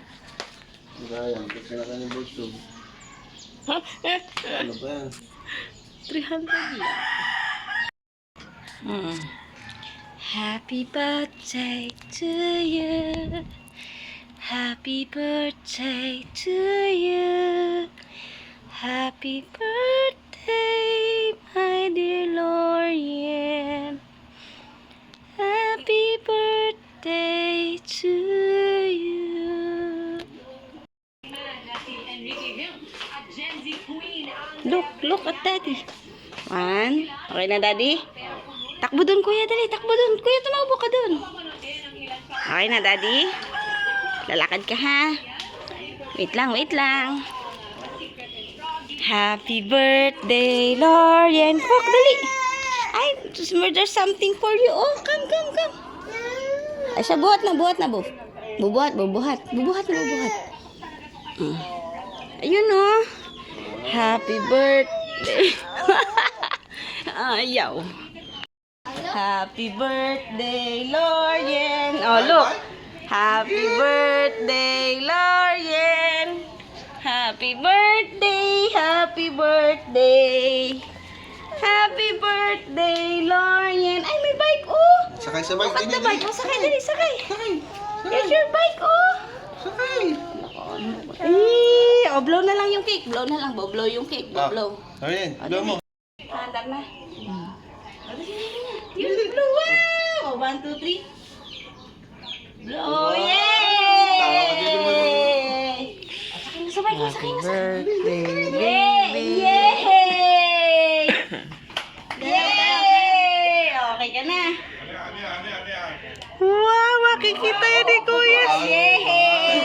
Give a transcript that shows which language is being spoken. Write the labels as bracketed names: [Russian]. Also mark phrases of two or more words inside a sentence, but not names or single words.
[Filipino] Sayang, kasi na kanyang bulso. Ano ba yan? 300 lang. [English] Happy birthday to you. Happy birthday to you. Happy birthday, my dear Lorian. Happy birthday to you. Look at Daddy. One. [Filipino] Okay na, Daddy? Takbo dun, Kuya. Dali, takbo dun. Kuya, tumawbo ka dun. Okay na, Daddy? Lalakad ka, ha? Wait lang, wait lang. [English] Happy birthday, Lorian. Walk, dali. Ay, there's something for you. Oh, come. [Filipino] Ay, siya, buhat na, bu. Bubuhat. Ayun, oh. [English] Happy birthday. Ayaw. Happy birthday, Lorian. Oh, look. Happy birthday, Lorian. Happy birthday, happy birthday. Happy birthday, Lorian. [Filipino] Ay, may bike, oh. Sakay sa bike. [English] Look at the bike. Oh, [Filipino] sakay, dali, sakay. [English] Here's your bike, oh. [Filipino] Sakay. Oh, blow na lang yung cake. Blow na lang, blow yung cake. [English] Blow. [Filipino] Ayun, blow mo. Handap na. Yung blow, wow. 1, 2, 3. [English] Blow, yay! [Filipino] Sakay na, sakay na. [English] Birthday, [Filipino] Yay! Yay! Yay! Okay ka na. Wow, makikita yun ni Kuya. Yay!